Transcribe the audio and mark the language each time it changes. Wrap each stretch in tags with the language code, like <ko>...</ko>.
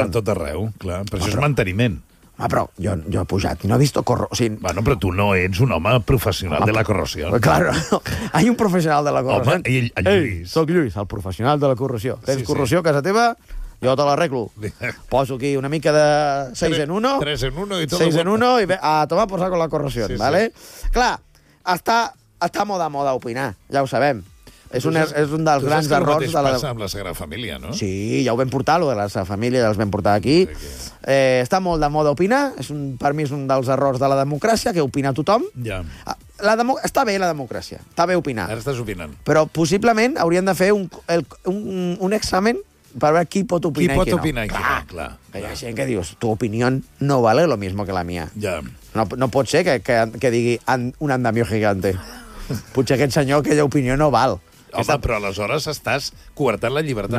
<ca>Per tot arreu, clar. Però això és manteniment. Ah, però jo he pujat i no he vist corrosió. Sigui, bueno, però tu no ets un home professional de la corrosió.</ca> <es>Claro, hay un professional de la corrosió.</es> <ca>Home, i el Lluís. Ei, soc Lluís, el professional de la corrosió. Tens sí, corrosió a casa teva? Jo te l'arreglo. Poso aquí una mica de 6 en 1. 3 en 1 i tot. 6 en 1 i</ca> <es>a tomar por saco</es> <ca>la corrosió, sí, ¿vale? Sí. Clar, està moda opinar, ja ho sabem. És un dels grans errors de la... Tu saps amb la Sagrada Família, no? Sí, ja ho vam portar, lo de la Sagrada Família, ja els vam portar aquí. Està molt de moda opinar, per mi és un dels errors de la democràcia, que opina tothom. Ja. Està bé la democràcia, està bé opinar. Ara estàs opinant. Però possiblement hauríem de fer un examen per veure qui pot opinar qui i qui no. Qui pot opinar i qui no, clar. Hi ha gent que dius, tu opinió</ca> <es>no vale lo mismo que la mía.</es> <ca>Ja. No pot ser que digui</ca> <es>un andamio gigante.</es> <ca>Potser aquest senyor, aquella opinió no val. Home, però aleshores estàs coartant la llibertat</ca>